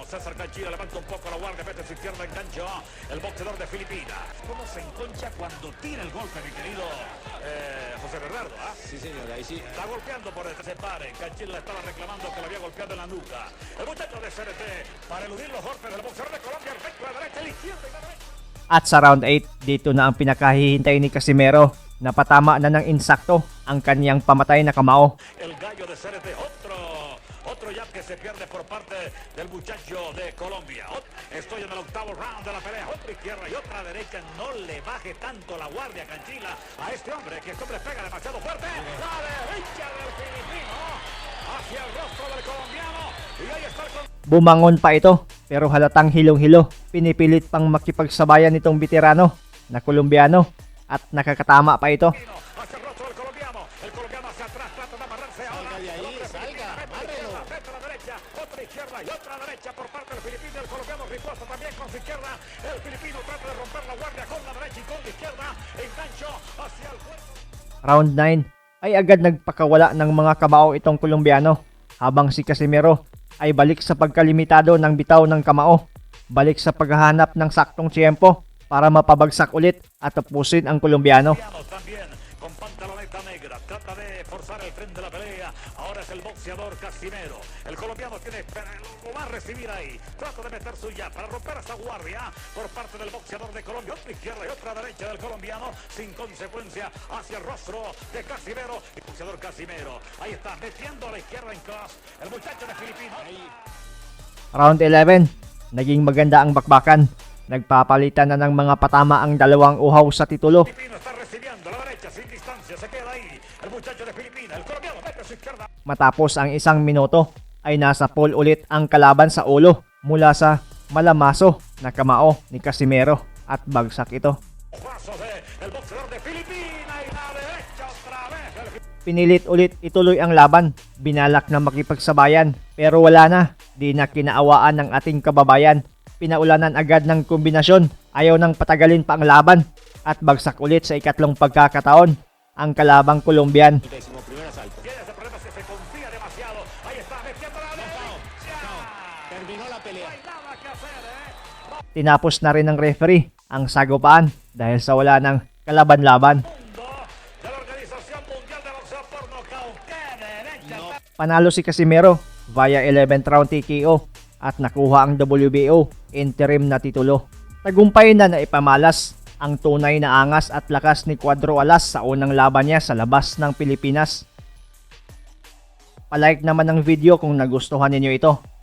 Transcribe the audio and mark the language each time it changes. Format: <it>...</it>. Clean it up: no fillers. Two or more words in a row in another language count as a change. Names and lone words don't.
<es>César Canchila levanta un poco la guardia, mete su izquierda engancho. El boxeador de Filipinas. ¿Cómo se enconcha cuando tira el golpe, mi querido José Bernardo? Sí, señor, ahí sí. Está golpeando por el separe. Canchila le estaba reclamando que le había golpeado en la nuca. El muchacho de CRT para eludir los golpes del boxeador de Colombia. El recto, la derecha, la izquierda y la derecha.</es> <tl>At sa round 8, dito na ang pinakahihintay ni Casimero. Napatama na ng insakto ang kanyang pamatay na kamao.</tl> <es>El gallo de CRT, otro jab que se pierde por parte del muchacho de Colombia. Estoy en el octavo round de la pelea. Otra izquierda y otra derecha. No le baje tanto la guardia, Canchila, a este hombre, que este hombre pega demasiado fuerte. La derecha del filipino hacia el rostro del colombiano. Y ahí está el</es> <tl>Bumangon pa ito pero halatang hilong-hilo. Pinipilit pang makipagsabayan nitong veterano na Colombiano at nakakatama pa ito.</tl> <es>hacia el rostro del colombiano. El colombiano hacia atrás, trata de amarrarse ahora. Salga de ahí, salga, amárrelo. Mete la derecha, otra izquierda y otra derecha por parte del filipino. El colombiano riposta también con su izquierda. El filipino trata de romper la guardia con la derecha y con la izquierda. Engancho hacia el cuerpo.</es> <tl>Round 9 ay agad nagpakawala ng mga kamao itong Colombiano habang si Casimero ay balik sa pagkalimitado ng bitaw ng kamao. Balik sa paghahanap ng saktong tiyempo para mapabagsak ulit at tapusin ang Colombiano.</tl> <es>También con pantaloneta negra, trata de forzar el tren de la pelea. Ahora es el boxeador Casimero. El colombiano tiene, lo va a recibir ahí. Trata de meter suya para romper esa guardia por parte del boxeador de Colombia. Otra izquierda y otra derecha del colombiano, sin consecuencia hacia el rostro de Casimero. El boxeador Casimero, ahí está, metiendo a la izquierda en cross. El muchacho de Filipinas.</es> <tl>Round 11, naging maganda ang bakbakan. Nagpapalitan na ng mga patama ang dalawang uhaw sa titulo.</tl> <es>Filipino está recibiendo la derecha sin distancia, se queda ahí. El muchacho de Filipinas, el colombiano mete a su izquierda.</es> <tl>Matapos ang isang minuto ay nasa pole ulit ang kalaban sa ulo mula sa malamaso na kamao ni Casimero at bagsak ito.</tl> <es>Paso de el boxeador de Filipinas y la derecha otra vez.</es> <tl>Pinilit ulit ituloy ang laban. Binalak na makipagsabayan pero wala na. Di na kinaawaan ng ating kababayan. Pinaulanan agad ng kombinasyon. Ayaw nang patagalin pa ang laban at bagsak ulit sa ikatlong pagkakataon ang kalabang Colombian.</tl> <es>11º asalto. Tiene ese problema si se confía demasiado. Ahí está, metiendo la derecha. Terminó la No pelea. hay nada que hacer,</es> <tl>Tinapos na rin ng referee ang sagupaan dahil sa wala ng kalaban-laban.</tl> <es>Mundo de la Organización Mundial de Boxeo por nocaut. ¡Qué derecha!</es> <tl>Panalo si Casimero</tl> <en>via 11th round TKO</en> <tl>at nakuha ang WBO interim na titulo. Tagumpay na naipamalas ang tunay na angas at lakas ni Cuadro Alas sa unang laban niya sa labas ng Pilipinas. Palike naman ang video kung nagustuhan ninyo ito.</tl>